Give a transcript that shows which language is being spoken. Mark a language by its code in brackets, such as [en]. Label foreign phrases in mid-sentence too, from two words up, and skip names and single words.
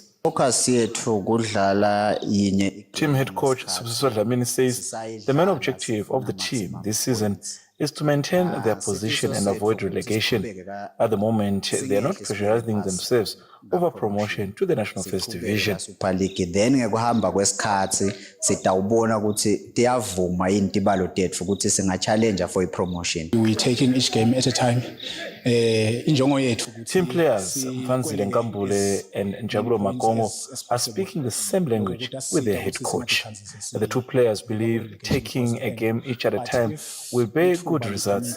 [en] Team head coach Sibusiso Dlamini says the main objective of the team this season is to maintain their position and avoid relegation. At the moment, they are not pressurizing themselves over promotion to the National First Division. [ss] Super League then ngekuhamba kwesikhathi sitawubona ukuthi tiyavuma yini tibalo tetfu ukuthi singa- [en] challenge for [ss] i-promotion. [en] We taking each game at a time. Team players Mfanzile Nkambule and Njabulo Makomo are speaking the same language with their head coach. The 2 players believe taking a game each at a time will bear good results.